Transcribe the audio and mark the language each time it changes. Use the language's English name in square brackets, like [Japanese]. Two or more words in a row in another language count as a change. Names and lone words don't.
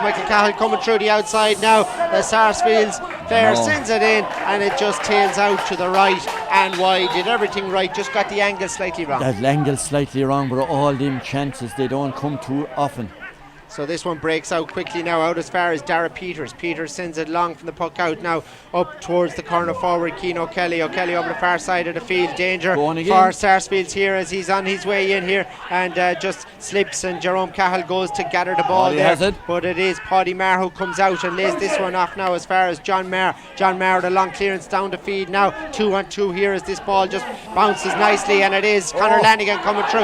[English] Michael Cahill coming through the outside now. The Sarsfields player sends it in, and it just tails out to the right and wide. Did everything right, just got the angle slightly wrong. That angle slightly wrong, but all them chances, they don't come too often. So this one breaks out quickly now, out as far as Dara Peters. Peters sends it long from the puck out now, up towards the corner forward. Keane O'Kelly. O'Kelly over the far side of the field. Danger for Sarsfields here as he's on his way in here, and just slips, and Jerome Cahill goes to gather the ball there. But it is Paddy Maher who comes out and lays this one off now as far as John Maher. John Maher, the long clearance down the field now. 2-on-2 here as this ball just bounces nicely, and it is Conor Lanigan coming through.